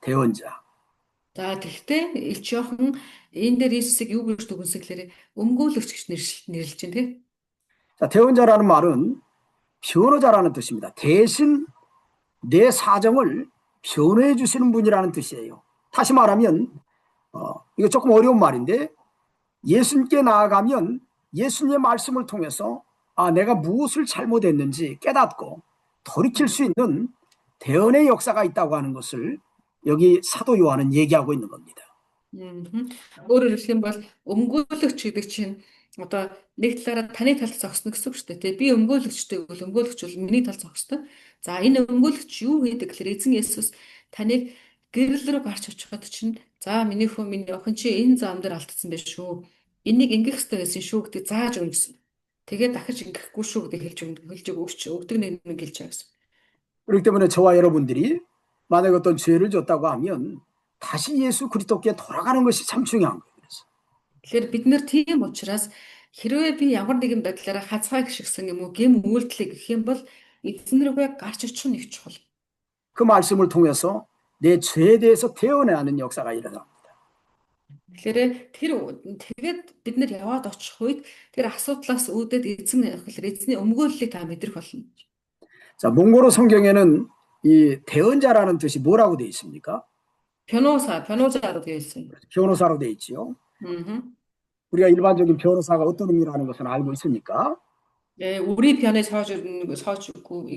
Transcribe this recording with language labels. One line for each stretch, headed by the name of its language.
Korean: 대언자.
Mongolian: За тэгвэл Илч Иохан энэ дээр Иесусыг юу гэж дүгнсэн гэхээр өмгөөлөгч гэж нэрлэж байна тийм.
Korean: 자, 대언자라는 말은 변호자라는 뜻입니다. 대신 내 사정을 변호해 주시는 분이라는 뜻이에요. 다시 말하면 이거 조금 어려운 말인데 예수님께 나아가면 예수님의 말씀을 통해서 내가 무엇을 잘못했는지 깨닫고 돌이킬 수 있는 대언의 역사가 있다고 하는 것을 여기 사도 요한은 얘기하고 있는 겁니다.
Mongolian: өөрөөр хэлэх юм бол өмгөөлөгч гэдэг чинь одоо нэг талаараа таны талд зогсно гэсэн үг шүү дээ. Тэгээ би өмгөөлөгчтэй бол өмгөөлөгч бол миний талд зогсдог. За энэ өмгөөлөгч юу хийдэг гэхээр эзэн Есүс таныг гэрэл рүү гарч очиход чинь за миний хөө миний охин чи энэ зам дээр алдсан байх шүү. Энийг ингэх хэрэгтэй байсан шүү гэдэг зааж өгнө гэсэн. Тэгээд дахиж ингэхгүй шүү гэдэг хэлж өгдөг нэг хэлж байгаа гэсэн.
Korean: 그렇기 때문에 저와 여러분들이 만약 어떤 죄를 졌다고 하면 다시 예수 그리스도께 돌아가는 것이 참 중요한 거예요. 그래서.
Mongolian: Тэгэхээр бид нэр тийм учраас хэрвээ би ямар нэгэн байдлаараа хазгай гიშгсэн юм уу гэм үйлдэлийг гэх юм бол эзэн рүүгээ гарч очих нь их чухал.
Korean: 그 말씀을 통해서 내 죄에 대해서 대언하는 역사가 일어납니다.
Mongolian: Тэгэхээр тэгээд бид нар яваад очих үед тэр асуудлаас үүдээд эзний өмгөөллийг та мэдрэх болно.
Korean: 자, 몽고로 성경에는 이 대언자라는 뜻이 뭐라고 되어 있습니까? 변호자로 되어 있어요. 변호사로 되어 있지요. 우리가 일반적인 변호사가 어떤 의미라는 것은 알고 있습니까? 예, 우리 편에 서주고